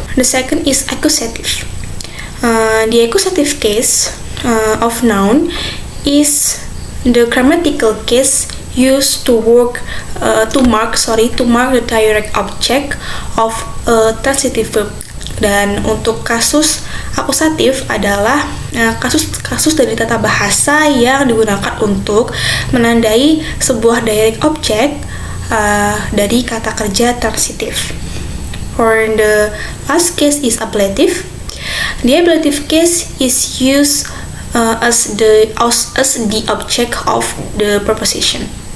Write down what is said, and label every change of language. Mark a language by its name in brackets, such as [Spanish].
[English] The second is accusative. The accusative case of noun is the grammatical case used to mark the direct object of a transitive verb. [Indonesian] Dan untuk kasus akusatif adalah kasus dari tata bahasa yang digunakan untuk menandai sebuah direct object dari kata kerja transitif. [English] For the last case is ablative. The ablative case is used as the object of the preposition.